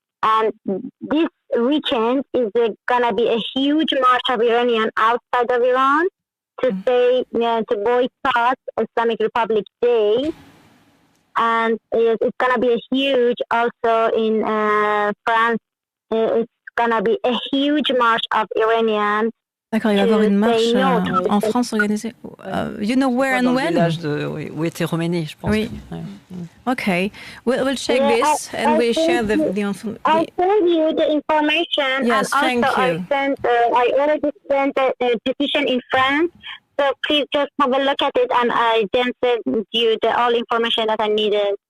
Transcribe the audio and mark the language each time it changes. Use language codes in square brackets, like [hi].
[en] And this weekend is going to be a huge march of Iranians outside of Iran to say, to boycott Islamic Republic Day. And it's going to be a huge, also in France, it's going to be a huge march of Iranians. [fr] D'accord, il va y avoir une marche en France organisée. [en] You know where and when? [fr] Dans le village où était Roménie, je pense. Oui. [en] Okay, we'll check this and we'll share the information. I'll send you the information. Yes, and also I already sent a petition in France. So please just have a look at it, and I then send you all information that I needed.